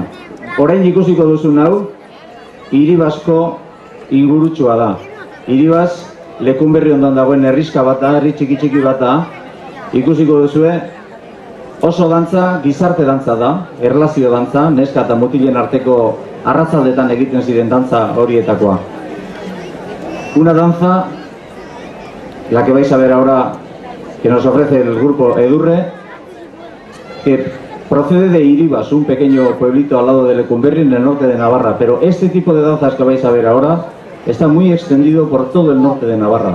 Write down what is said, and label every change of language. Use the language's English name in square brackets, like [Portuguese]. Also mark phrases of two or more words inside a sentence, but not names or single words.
[Basque] Orain ikusiko duzun hau, Iribasko ingurutxoa da. Iribaz, Lekunberri ondan dagoen herriska bat da, herri txiki bat da. Ikusiko duzue, oso dantza, gizarte dantza da, erlazio dantza, neska eta mutilen arteko arratzaldetan egiten ziren dantza horietakoa. [Spanish] Una danza, la que vais a ver ahora, que nos ofrece el grupo Edurre, que procede de Iribas, un pequeño pueblito al lado de Lecumberri, en el norte de Navarra, pero este tipo de danzas que vais a ver ahora está muy extendido por todo el norte de Navarra.